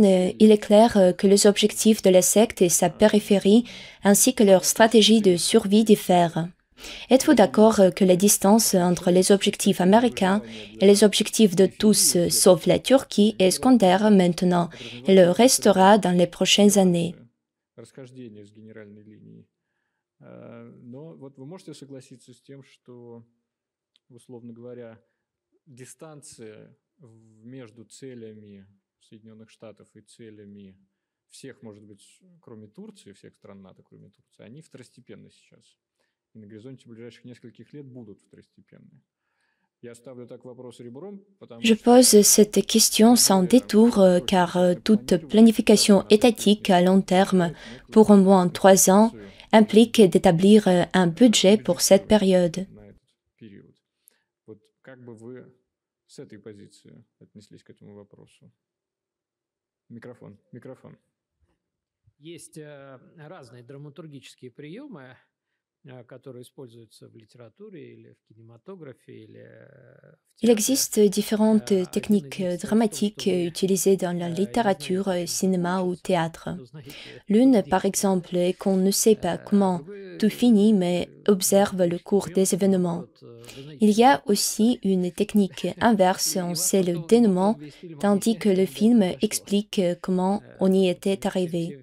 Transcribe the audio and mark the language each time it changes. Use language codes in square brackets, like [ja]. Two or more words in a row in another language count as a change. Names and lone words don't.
[fr] Il est clair que les objectifs de la secte et sa périphérie, ainsi que leur stratégie de survie diffèrent. Êtes-vous d'accord que la distance entre les objectifs américains et les objectifs de tous, sauf la Turquie, est secondaire maintenant et le restera dans les prochaines années? [ru] Но вот вы можете согласиться с тем, что, условно говоря, дистанция между целями Соединенных Штатов и целями всех, может быть, кроме Турции, всех стран НАТО, кроме Турции, они второстепенны сейчас. И на горизонте ближайших нескольких лет будут второстепенны. [fr] Je pose cette question sans détour car toute planification étatique à long terme pour au moins 3 ans implique d'établir un budget pour cette période. [ru] С этой позиции отнеслись к этому вопросу? Микрофон. Есть разные драматургические приемы, которые используются в литературе или в кинематографе или в [fr] Il existe différentes techniques dramatiques utilisées dans la littérature, cinéma ou théâtre. L'une, par exemple, est qu'on ne sait pas comment tout finit, mais observe le cours des événements. Il y a aussi une technique inverse, on sait le dénouement, tandis que le film explique comment on y était arrivé.